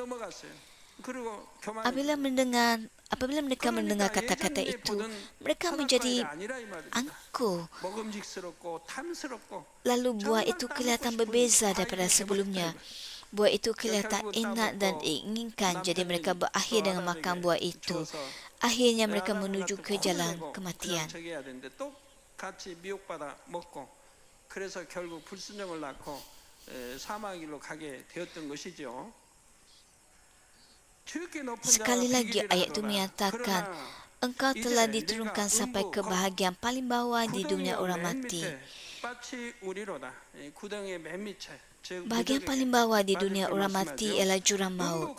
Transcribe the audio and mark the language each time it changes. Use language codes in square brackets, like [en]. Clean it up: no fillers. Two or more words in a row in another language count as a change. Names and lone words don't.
[ms] Apabila mereka mendengar kata-kata itu, mereka menjadi angkuh. Lalu buah itu kelihatan berbeza daripada sebelumnya. Buah itu kelihatan enak dan diinginkan, jadi mereka berakhir dengan makan buah itu. Akhirnya mereka menuju ke jalan kematian. [ko] 그래서 결국 불순종을 낳고 사망의 길로 가게 되었던 것이죠. [ms] Sekali lagi ayat itu menyatakan, engkau telah diturunkan sampai ke bahagian paling bawah di dunia orang mati. Bahagian paling bawah di dunia orang mati ialah jurang maut.